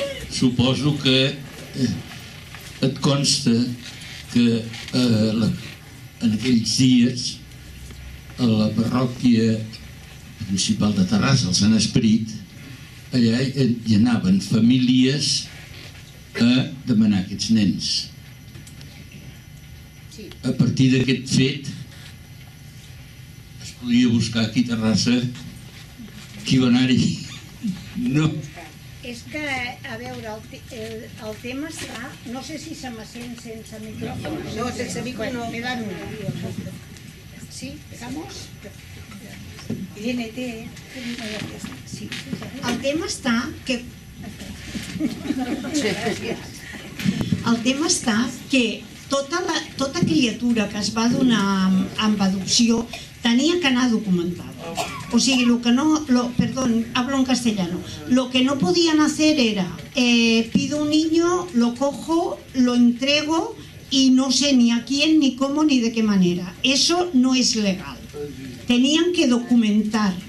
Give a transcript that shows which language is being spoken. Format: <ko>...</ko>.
<ca>Suposo que et consta que en aquells dies a la parròquia principal de Terrassa, el Sant Esperit, allà hi anaven famílies a demanar aquests nens. A partir d'aquest fet es podia buscar aquí a Terrassa qui va anar-hi. No. És que, a veure, el tema està... No sé si se me sent sense micrófono. No, sense micrófono.</ca> <es>Me dan una. ¿Sí? ¿Estamos? INT.</es> <ca>Sí. El tema està que... El tema està que tota criatura que es va donar amb adopció tenia que anar documentada. O sigui,</ca> <es>perdón, hablo en castellano. Lo que no podían hacer era, pido un niño, lo cojo, lo entrego y no sé ni a quién, ni cómo, ni de qué manera. Eso no es legal. Tenían que documentar.</es>